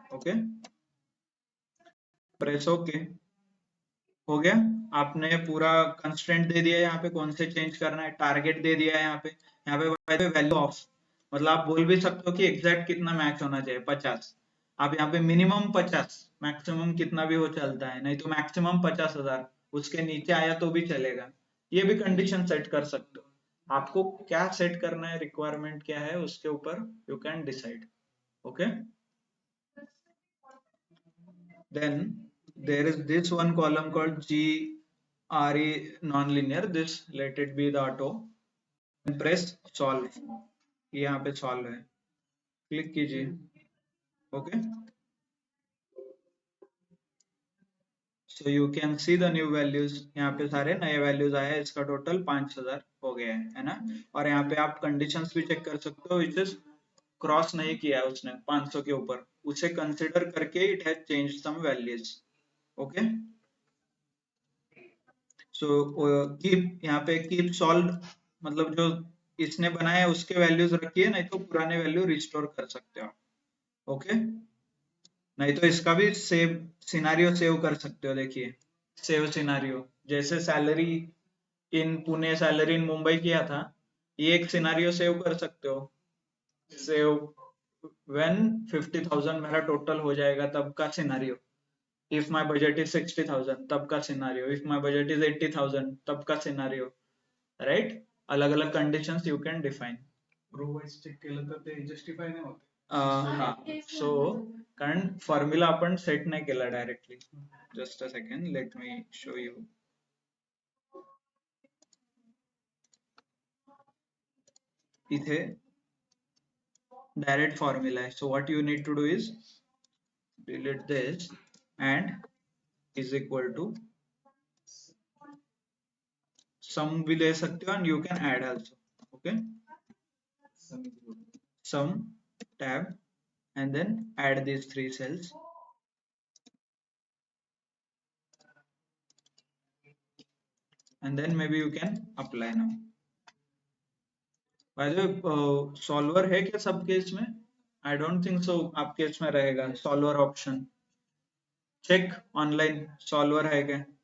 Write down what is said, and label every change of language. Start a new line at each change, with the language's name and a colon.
Hindi: Okay, press okay. हो गया, आपने पूरा कंस्ट्रेंट दे दिया है, यहाँ पे कौन से चेंज करना है, टारगेट दे दिया है यहाँ पे वैल्यू ऑफ, मतलब आप बोल भी सकते हो कि एग्जैक्ट कितना मैच होना चाहिए, 50। आप यहाँ पे मिनिमम 50, मैक्सिमम कितना भी हो चलता है, नहीं तो मैक्सिमम 50,000, उसके नीचे आया तो भी चलेगा। ये भी कंडीशन सेट कर सकते हो। आपको क्या सेट करना है, रिक्वायरमेंट क्या है, उसके ऊपर
English: You can decide. Okay, then there is this one column called GRE nonlinear. This let it be the auto. And press solve.
Hindi: यहाँ पे solve है, क्लिक कीजिए।
English: Okay, so you can see the new values।
Hindi: यहाँ पे सारे नए values आए हैं, इसका टोटल 5,000 हो गया है ना। और यहाँ पे आप कंडीशंस भी चेक कर सकते हो, विच इज क्रॉस नहीं किया है उसने 500 के ऊपर, उसे कंसिडर करके
English: It has change some values.
Hindi: Okay, so keep, यहाँ पे कीप सॉल्व, मतलब जो इसने बनाया है उसके वैल्यूज रखिए, नहीं तो पुराने वैल्यू रिस्टोर कर सकते हो आप। ओके, नहीं तो इसका भी सेव सिनारियो सेव कर सकते हो, देखिए सेव सिनारियो, जैसे salary in Pune, salary in Mumbai किया था, ये एक सिनारियो सेव कर सकते हो। सेव व्हेन 50,000 मेरा टोटल हो जाएगा तब का scenario,
English: if my budget is 60,000
Hindi: तब का scenario,
English: if my budget is 80,000
Hindi: तब का सिनारियो, राइट। अलग अलग
English: Conditions you can define.
Marathi: Row wise check केलं तर ते जस्टिफाय नाही होत. हा, सो कारण फॉर्म्युला आपण सेट नाही केला directly.
English: Just a second, let me show you.
Marathi: इथे डायरेक्ट फॉर्म्युला है,
English: So what you need to do is delete this and is equal to sum भी ले सकते हो and you can add also. Okay, sum tab and then add these 3 cells and then maybe you can apply now।
Hindi: by the way, solver है क्या सब case में?
English: I don't think so,
Hindi: आप case में रहेगा solver option। Check online solver है क्या?